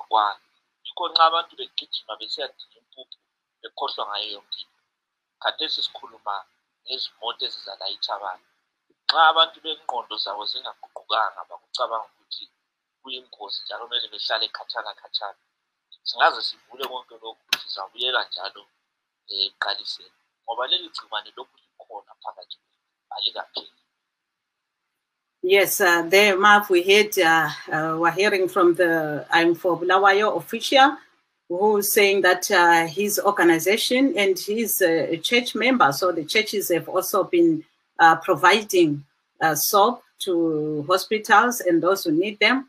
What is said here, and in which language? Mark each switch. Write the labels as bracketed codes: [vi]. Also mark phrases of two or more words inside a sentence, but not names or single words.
[nd] kwani yikho nxa abantu begijima besiyadinga impuphu bekhohlwa ngayo yonke into khathesi sikhuluma ngezimoto ezizalayitha abantu nxa abantu bengqondo zabo zingaguqukanga bakucabanga ukuthi kuyingozi njalo kumele behlale khatshana singaze sivule konke lokhu sizabuyela njalo eqaliseni ngoba leli gcikwane lokhu likhona phakathi alikapheli. [en] Yes, there, Marv, we're hearing from the I4 Bulawayo official who's saying that his organization, and he's a church member, so the churches have also been providing soap to hospitals and those who need them.